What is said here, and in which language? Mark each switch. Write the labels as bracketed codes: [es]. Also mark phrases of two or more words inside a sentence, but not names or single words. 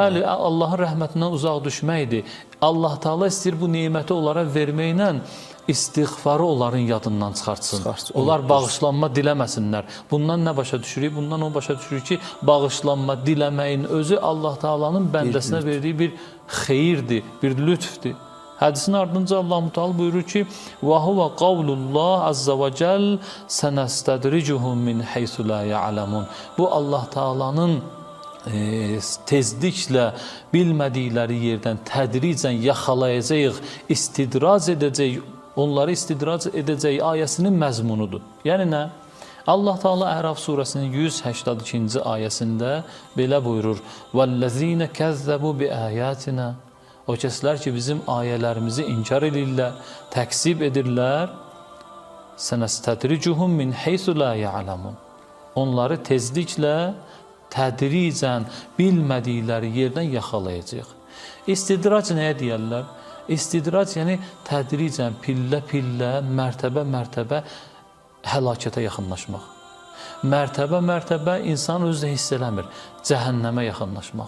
[az] Bəli, Allahın rəhmətindən uzaq düşməkdir. Allah Teala istəyir bu neməti onlara verməklə istiğfarı onların yadından çıxartsın. Onlar bağışlanma diləməsinlər. Bundan nə başa düşürük? Bundan o başa düşürük ki, bağışlanma diləməyin özü Allah Teala'nın bəndəsinə verdiyi bir xeyirdir, bir lütfdir. Hədisin ardınca Allah Müteal buyurur ki, [ar] وَهُوَ قَوْلُ اللّٰهِ عَزَّ وَجَلْ سَنَسْتَدْرِجُهُمْ مِنْ حَيْثُ لَا يَعْلَمُونَ. [az] Bu Allah Teala'nın tezliklə bilmədikləri yerdən tədricən yaxalayacaq, istidrac edəcək, onları istidrac edəcək ayəsinin məzmunudur. Yəni nə? Allah Teala Əraf surəsinin 182-ci ayəsində belə buyurur: [ar] وَالَّذ۪ينَ كَذَّبُوا بِآيَاتِنَا. [az] O kəslər ki, bizim ayələrimizi inkar edirlər, təksib edirlər, [ar] سَنَسْتَدْرِجُهُمْ مِنْ حَيْثُ لَا يَعْلَمُونَ. [az] Onları tezliklə, tədricən bilmədikləri yerdən yaxalayacaq. İstidrac nəyə deyərlər? İstidrac yəni tədricən, pillə-pillə, mərtəbə-mərtəbə həlakətə yaxınlaşmaq. Mərtəbə-mərtəbə insan özü də hiss eləmir, cəhənnəmə yaxınlaşmaq.